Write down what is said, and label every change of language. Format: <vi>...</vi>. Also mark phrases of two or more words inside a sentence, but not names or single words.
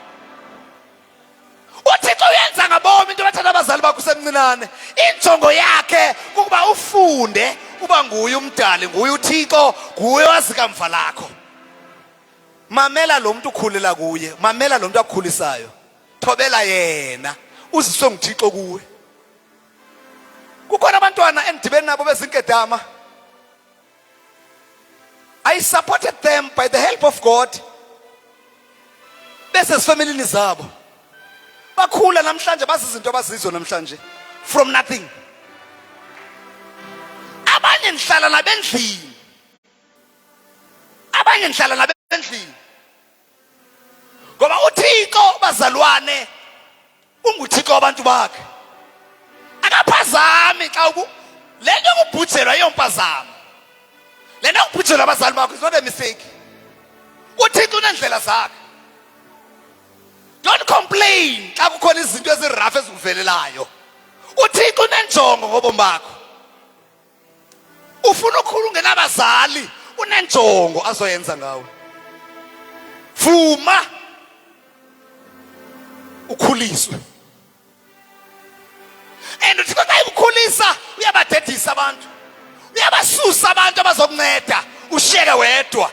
<xh>uThixo uyenza ngabomi into bathanda abazali bakho usemncinane, injongo yakhe ukuba ufunde uba nguye umdali, nguye uThixo, nguye wazi kamva lakho. Mamela lo muntu ukhulela kuye, mamela lo muntu akukhulisayo, thobela yena uziswe nguThixo kuwe. Kukhona abantwana endibeni nabo bezinkedama,</xh> <en>I supported them by the help of God,</en> <xh>besezifamilini zabo bakhula namhlanje bazi izinto abazizo namhlanje</xh> <en>from nothing.</en> <xh>Abanye nihlala nabendlini, abanye nihlala nabendlini ngoba uThixo bazalwane unguThixo wabantu bakhe, akaphazami xa lento kubhujelwa yompazamo, lento kubhujelwa abazali bakho</xh> <en>is not a mistake.</en> <xh>uThixo unendlela zakhe.</xh> <en>Don't complain</en> <xh>xa kukhona izinto ezirafu ezikuvelelayo. uThixo unenjongo ngobomi bakho. Ufuna ukukhula ungenabazali, unenjongo azoyenza ngawe. Vuma ukhuliswe, and uThixo xa ekukhulisa uyabadedisa abantu, uyabasusa abantu abazokunceda ushiyeke wedwa.</xh>